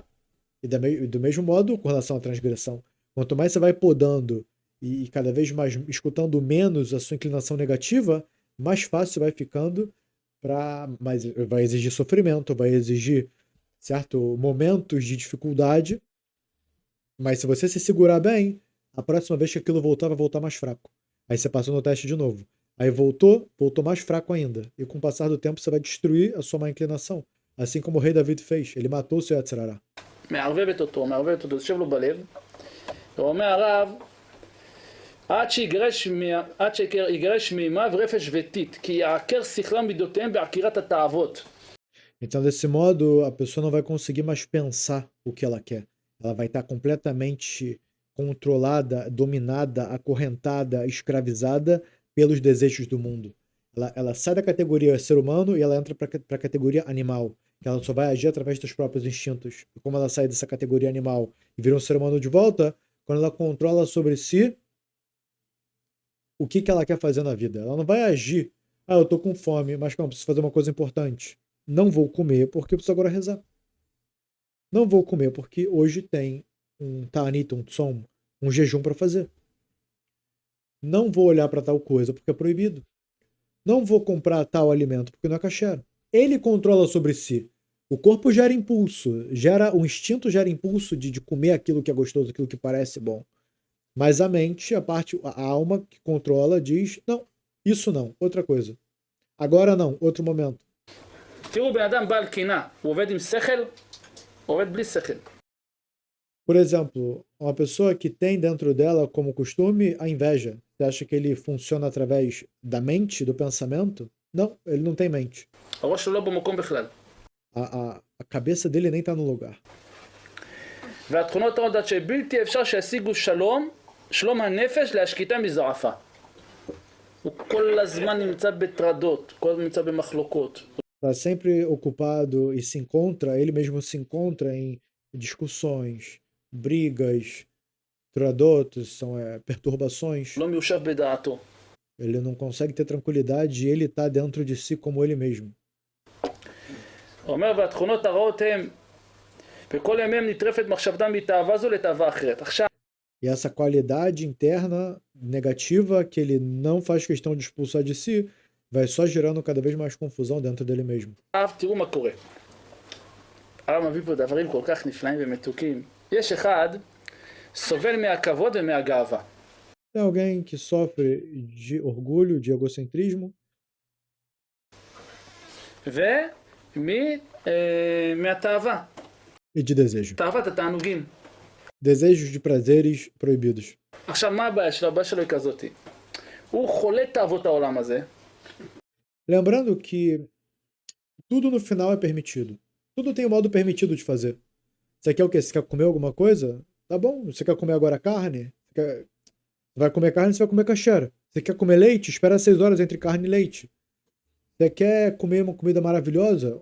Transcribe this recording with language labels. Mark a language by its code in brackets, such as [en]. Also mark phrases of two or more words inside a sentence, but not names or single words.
[pt] E do mesmo modo, com relação à transgressão. Quanto mais você vai podando e cada vez mais escutando menos a sua inclinação negativa, mais fácil vai ficando mas vai exigir sofrimento, vai exigir certo momentos de dificuldade, mas se você se segurar bem, a próxima vez que aquilo voltar, vai voltar mais fraco. Aí você passou no teste de novo. Aí voltou mais fraco ainda. E com o passar do tempo, você vai destruir a sua má inclinação. Assim como o rei David fez. ele matou o seu [he] יצר הרע. מערבבת אותו, זה יושב לו בלב. ואומר הרב, עד שיגרש מימיו רפש וטיט, כי יעקר שכלם מידותיהם בעקירת התאוות. [pt] Então, desse modo, a pessoa não vai conseguir mais pensar o que ela quer. Ela vai estar completamente controlada, dominada, acorrentada, escravizada pelos desejos do mundo. Ela sai da categoria ser humano e ela entra para a categoria animal. Que ela só vai agir através dos próprios instintos. E como ela sai dessa categoria animal e vira um ser humano de volta, quando ela controla sobre si o que ela quer fazer na vida. Ela não vai agir. Ah, eu tô com fome, mas calma, preciso fazer uma coisa importante. Não vou comer porque eu preciso agora rezar. Não vou comer porque hoje tem um ta'anit, um tzom, um jejum para fazer. Não vou olhar para tal coisa porque é proibido. Não vou comprar tal alimento porque não é kasher. Ele controla sobre si. O corpo gera impulso, o instinto gera impulso de comer aquilo que é gostoso, aquilo que parece bom. Mas a mente, a alma que controla, diz, não, isso não, outra coisa. Agora não, outro momento. [he] תראו, בן אדם בעל קינה, הוא עובד עם שכל, הוא עובד בלי שכל. [pt] Por exemplo, uma pessoa que tem dentro dela como costume a inveja. Você acha que ele funciona através da mente, do pensamento? Não, ele não tem mente. [he] הראש שלו לא במקום בכלל. [pt] A cabeça dele nem está no lugar. [he] והתכונות העודות שבלתי אפשר שישיגו שלום הנפש להשקיטה מזעפה. הוא כל הזמן נמצא בטרדות, כל הזמן נמצא במחלוקות. [pt] Está sempre ocupado e ele mesmo se encontra em discussões, brigas, tradotos, são perturbações. [he] לא מיושב בדעתו. [pt] Ele não consegue ter tranquilidade e ele está dentro de si como ele mesmo. [he] הוא אומר, והתכונות הרעות הם, וכל ימיהם נטרפת מחשבתם מתאווה זו לתאווה אחרת. עכשיו, [pt] E essa qualidade interna negativa que ele não faz questão de expulsar de si, vai só gerando cada vez mais confusão dentro dele mesmo. [he] תראו מה קורה. הרב מביא פה דברים כל כך נפלאים ומתוקים. יש אחד סובל מהכבוד ומהגאווה. [pt] Tem alguém que sofre de orgulho, de egocentrismo, [he] ומהתאווה. [pt] e de desejo. [he] תאוות התענוגים. [pt] Desejos de prazeres proibidos. [he] עכשיו, מה הבעיה שלו? הבעיה שלו היא כזאת. הוא חולה תאוות העולם הזה. [pt] Lembrando que tudo no final é permitido. Tudo tem um modo permitido de fazer. Você quer o quê? Você quer comer alguma coisa? Tá bom. Você quer comer agora carne? Vai comer carne, você vai comer kasher. Você quer comer leite? Espera 6 horas entre carne e leite. Você quer comer uma comida maravilhosa?